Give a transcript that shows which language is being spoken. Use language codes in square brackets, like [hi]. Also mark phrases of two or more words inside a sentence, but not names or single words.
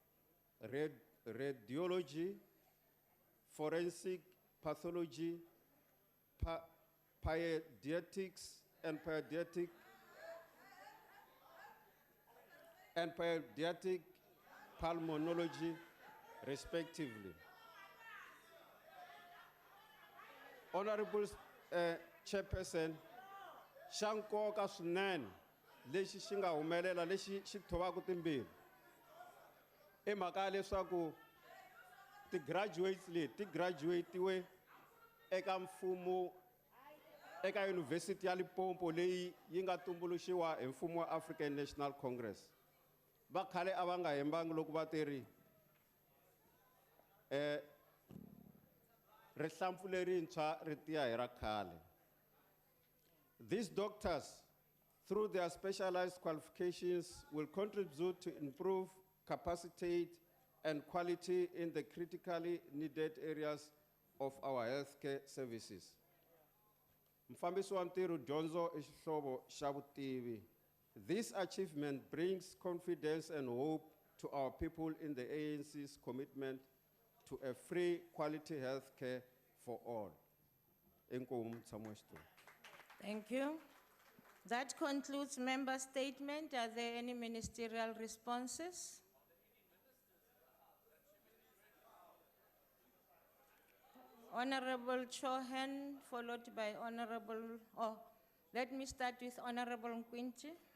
[en] radiology, forensic pathology, pediatrics, and pediatric pulmonology, respectively. Honorable Chairperson, [ts] xa nkoka swinene lexi xi nga humelela lexi xi thovaka timbirhi i mhaka ya leswaku ti-graduates leti ti graduate-iwe eka mfumo eka University ya Limpopo leyi yi nga tumbuluxiwa hi mfumo wa African National Congress. Va khale a va nga hembangi loko va tiri rihlampfu lerintshwa ri tiya hi ra khale. [en] These doctors, through their specialized qualifications, will contribute to improve capacity and quality in the critically needed areas of our healthcare services. [ts] Mfambisi wa ntirho dyondzo I xihlovo xa vutivi. [en] This achievement brings confidence and hope to our people in the ANC's commitment to a free quality healthcare for all. [ts] Enkomu mtshami wa xitulu. [en] Thank you. That concludes member statement. Are there any ministerial responses? Honorable Chohan, followed by Honorable, let me start with Honorable Nkwinti.